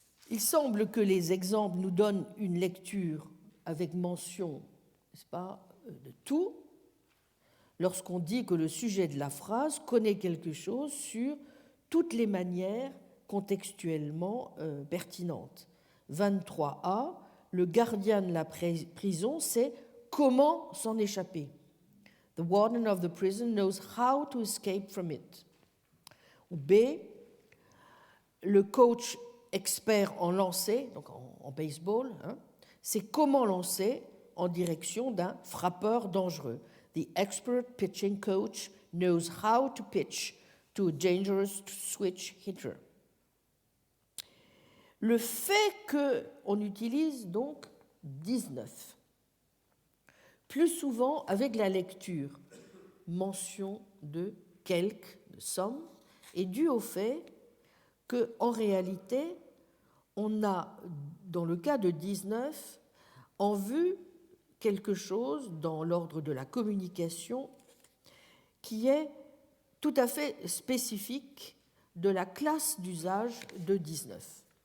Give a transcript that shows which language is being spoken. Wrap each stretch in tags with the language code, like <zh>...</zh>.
<fr>il semble que les exemples nous donnent une lecture avec mention, n'est-ce pas, de tout, lorsqu'on dit que le sujet de la phrase connaît quelque chose sur toutes les manières contextuellement pertinentes. 23a, le gardien de la prison sait comment s'en échapper.</fr> <en>The warden of the prison knows how to escape from it.</en> <fr>Ou B, le coach expert en lancer, donc en baseball, hein, c'est comment lancer en direction d'un frappeur dangereux.</fr> <en>The expert pitching coach knows how to pitch to a dangerous switch hitter.</en> <fr>Le fait qu'on utilise donc 19, plus souvent avec la lecture, mention de quelque, de some, est dû au fait qu'en réalité, on a, dans le cas de 19, en vue quelque chose dans l'ordre de la communication qui est tout à fait spécifique de la classe d'usage de 19.</fr>